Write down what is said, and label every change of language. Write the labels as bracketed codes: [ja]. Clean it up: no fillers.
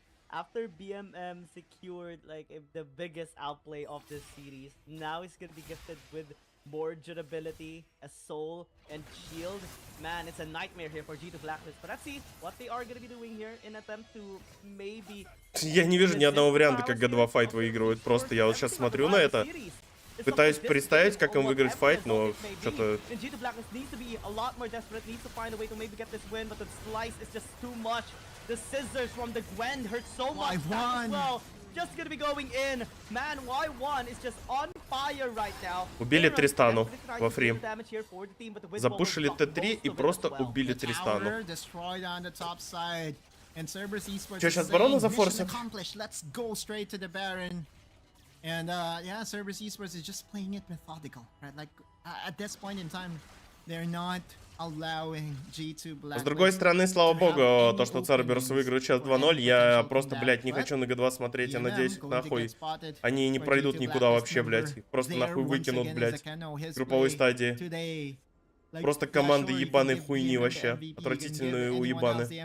[en] After BMM secured like the biggest outplay of this series, now he's gonna be gifted with more durability, a soul, and shield. Man, it's a nightmare here for G2 Blacklist. But let's see what they are gonna be doing here in attempt to maybe... [ru] Я не вижу ни одного варианта, как G2 файт выигрывают. Просто я вот сейчас смотрю на это, пытаюсь представить, как им выиграть файт, но что-то... [en] G2 Blacklist needs to be a lot more desperate, needs to find a way to maybe get this win, but the slice is just too much. The scissors from the Gwen hurt so much as well. Just gonna be going in. Man, Y1 is just on fire right now. [ru] Убили Тристану во фри. Запушили Т3 и просто убили Тристану. Что, сейчас барона зафорсят? [en] Let's go straight to the Baron. And yeah, Cerberus Esports is just playing it methodical, right? Like at this point in time, they're not allowing G2 Black. [ru] С другой стороны, слава богу, то, что Cerberus выиграет сейчас 2-0, я просто, блядь, не хочу на G2 смотреть, я надеюсь, нахуй, они не пройдут никуда вообще, блядь, их просто нахуй выкинут, блядь, в групповой стадии. Просто команды ебаной хуйни вообще, отвратительные уебаны.